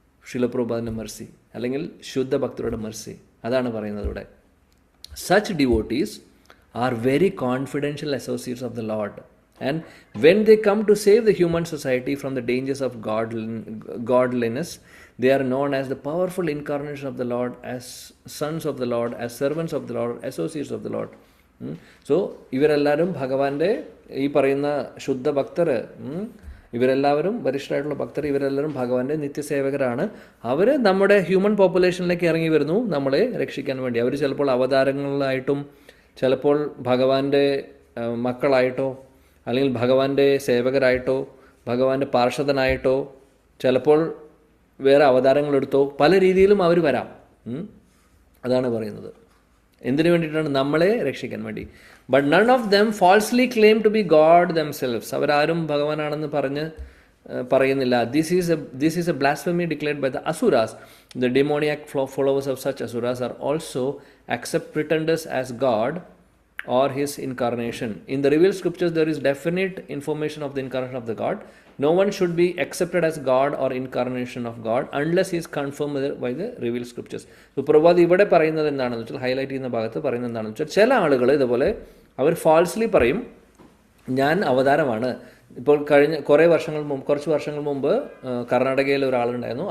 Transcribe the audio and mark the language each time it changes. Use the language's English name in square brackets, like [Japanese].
[Malayalam] ശിലപ്രഭുപാദിൻ്റെ mercy, അല്ലെങ്കിൽ ശുദ്ധ ഭക്തരുടെ മെർസി. അതാണ് പറയുന്നത് ഇവിടെ. [English] Such devotees are very confidential associates of the Lord, and when they come to save the human society from the dangers of godliness, they are known as the powerful incarnation of the Lord, as sons of the Lord, as servants of the Lord, associates of the Lord. [Malayalam] So ഇവരെല്ലാവരും ഭഗവാന്റെ ഈ പറയുന്ന ശുദ്ധ ഭക്തർ, ഇവരെല്ലാവരും വരിഷ്ഠരായിട്ടുള്ള ഭക്തർ, ഇവരെല്ലാവരും ഭഗവാന്റെ നിത്യസേവകരാണ്. അവർ നമ്മുടെ ഹ്യൂമൻ പോപ്പുലേഷനിലേക്ക് ഇറങ്ങി വരുന്നു നമ്മളെ രക്ഷിക്കാൻ വേണ്ടി. അവർ ചിലപ്പോൾ അവതാരങ്ങളായിട്ടും ചിലപ്പോൾ ഭഗവാന്റെ മക്കളായിട്ടോ അല്ലെങ്കിൽ ഭഗവാന്റെ സേവകരായിട്ടോ ഭഗവാന്റെ പാർഷദനായിട്ടോ ചിലപ്പോൾ വേറെ അവതാരങ്ങളെടുത്തോ പല രീതിയിലും അവർ വരാം. അതാണ് പറയുന്നത്. എന്തിനു വേണ്ടിയിട്ടാണ്? നമ്മളെ രക്ഷിക്കാൻ വേണ്ടി. [English] But none of them falsely claim to be God themselves. [Malayalam] അവരാരും ഭഗവാനാണെന്ന് പറയുന്നില്ല. [English] This is a blasphemy declared by the asuras. The demoniac followers of such asuras are also accept pretenders as God or his incarnation. In the revealed scriptures there is definite information of the incarnation of the God. No one should be accepted as God or incarnation of God unless he is confirmed by the revealed scriptures. [Malayalam] So Prabhupada ഇവിടെ പറയുന്നത് എന്താണെന്ന് വെച്ചാൽ, highlight ചെയ്യുന്ന ഭാഗത്ത് പറയുന്നത് എന്താണെന്ന് വെച്ചാൽ, ചില ആളുകൾ ഇതുപോലെ അവർ ഫാൾസ്ലി പറയും ഞാൻ അവതാരമാണ്. ഇപ്പോൾ കുറച്ച് വർഷങ്ങൾ മുമ്പ് കർണാടകയിൽ ഒരാളുണ്ടായിരുന്നു.